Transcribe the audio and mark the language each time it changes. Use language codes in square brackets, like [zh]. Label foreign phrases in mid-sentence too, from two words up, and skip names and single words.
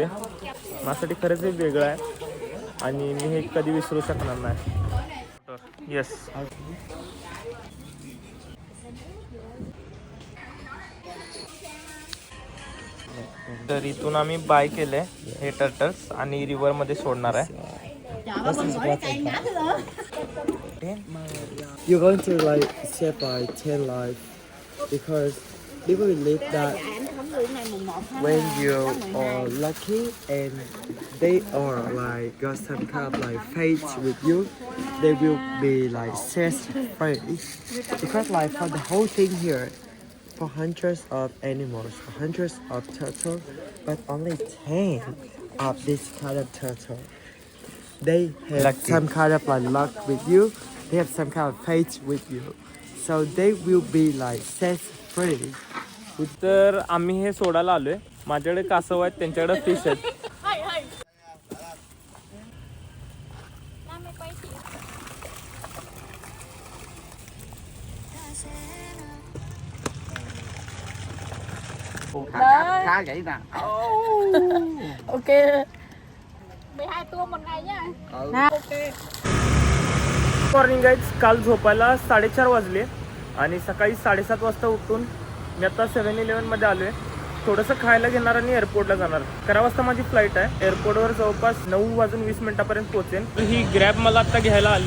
[mr] माझ्यासाठी खरंच हे वेगळं आहे आणि मी हे कधी विसरू शकणार नाही. येस. तर इथून आम्ही बाय केले हे टर्टल्स आणि रिव्हर मध्ये सोडणार आहे. [en] You're going to like save by 10 lives because people believe that when you are lucky and they are like got some kind of like fate with you, they will be like set free because like for the whole thing here for hundreds of animals, for hundreds of turtles, but only 10 of this kind of turtle. They have some kind of like luck with you. They have some kind of fate with you. So they will be like set free. [mr] तर आम्ही हे सोडायला आलोय. माझ्याकडे कासव आहेत, त्यांच्याकडे फिश आहेत. [vi] khá vậy nè. Ok. 12 tour một ngày nhá. Ok. [en] morning guys, [mr] काल झोपायला 4:30 वाजले आणि सकाळी 7:30 वाजता उठून मी आता 7-Eleven मध्ये आलोय. थोडंसं खायला घेणार आणि एअरपोर्टला जाणार. 11 वाजता माझी फ्लाईट आहे. एअरपोर्टवर जवळपास 9:20 पोहोचेन. ही ग्रॅब मला आता घ्यायला आले.